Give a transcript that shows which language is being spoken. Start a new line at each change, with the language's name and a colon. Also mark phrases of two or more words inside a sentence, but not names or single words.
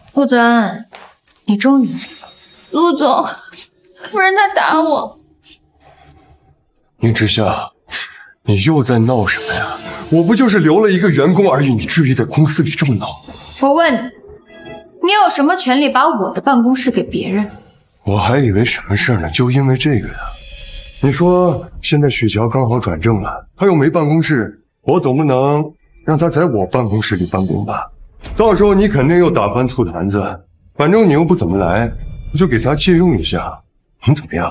Chinese: 陸澤安，你終於陆總，夫人她打我。宁之夏，你又在闹什么呀？我不就是留了一个员工而已，你至于在公司里这么闹？我问你，你有什么权利把我的办公室给別人？我還以為什麼事呢，就因為這個呀。你說現在許喬剛好轉正了，他又沒辦公室，我總不能讓他在我辦公室裡辦公吧？到時候你肯定又打翻醋壇子，反正你又不怎麼來，我就給他借用一下，你怎麼樣？